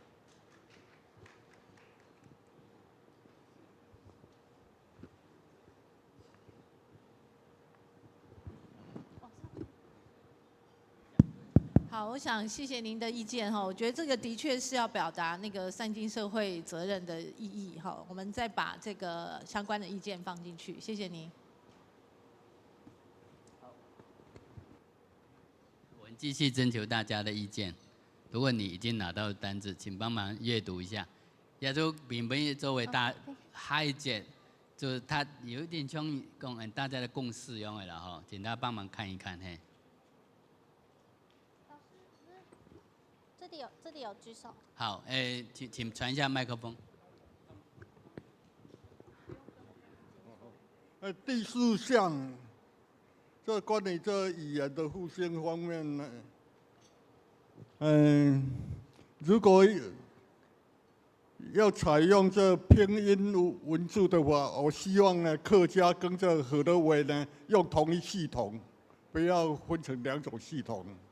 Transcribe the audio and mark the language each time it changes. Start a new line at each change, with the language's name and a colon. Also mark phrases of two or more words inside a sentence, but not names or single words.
Chinese: 好，我想謝謝您的意見哈，我覺得這個的確是要表達那個善盡社會責任的意義哈，我們再把這個相關的意見放進去，謝謝您。我們繼續徵求大家的意見，如果你已經拿到單子，請幫忙閱讀一下。也就並不作為下一節就是它有一点像大家的共识用的啦哈，请大家帮忙看一看嘿。老师，这里有举手。好，请传一下麦克风。第4项，这关于这语言的复兴方面呢，如果要采用这拼音文字的话，我希望呢客家跟这河洛话呢用同一系统，不要分成2种系统。